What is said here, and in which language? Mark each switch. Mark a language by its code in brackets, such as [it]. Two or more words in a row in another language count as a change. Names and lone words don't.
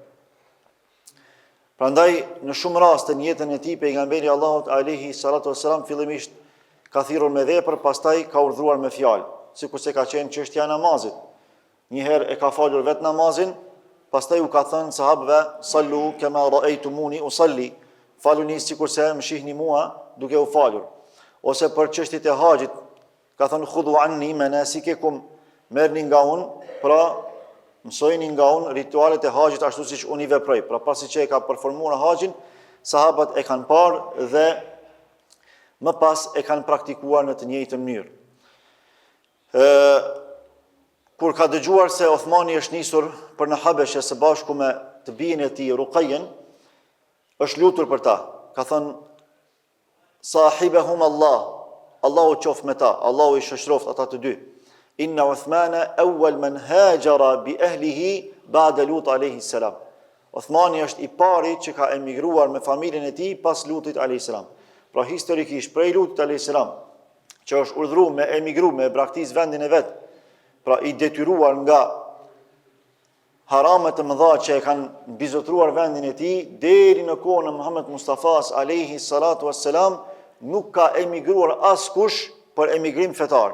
[sq] Prandaj në shumë raste në jetën e tij pejgamberi Allahut [ar] عليه الصلاة والسلام [sq] fillimisht ka thirrur me vepër, pastaj ka urdhëruar me fjalë, sikurse ka qenë çështja e namazit. Një herë e ka falur vetë namazin, pastaj u ka thënë sahabëve: [ar] "صلوا كما رأيتموني أصلي", [sq] faluni sikurse më shihni mua duke u falur. Ose për çështjet e haxhit ka thënë: [ar] "خذوا عني مناسككم", [sq] merrni nga unë, pra mësojni nga unë ritualet e haxhit ashtu siç unë i veproj. Pra pasi që e ka performuar haxhin, sahabët e kanë parë dhe më pas e kanë praktikuar në të njëjtën mënyrë. Kur ka dëgjuar se Uthmani është nisur për në Habeshe së bashku me të bijën e tij Ruqayyen, është lutur për ta. Ka thënë: [ar] "صحبهم الله", [sq] Allahu qoft me ta, Allahu i shoqëroft ata të dy. [ar] إن عثمان أول من هاجر بأهله بعد لوط عليه السلام. [sq] Uthmani është i pari që ka emigruar me familjen e tij pas Lutit [ar] عليه السلام. [sq] Pra historikisht prej Lutit [ar] عليه السلام, [sq] që është urdhëruar me emigru, me braktis vendin e vet, pra i detyruar nga haramet e mëdha që e kanë mbizotruar vendin e tij, deri në kohën e Muhammed Mustafas [ar] عليه الصلاة والسلام, [sq] nuk ka emigruar askush për emigrim fetar.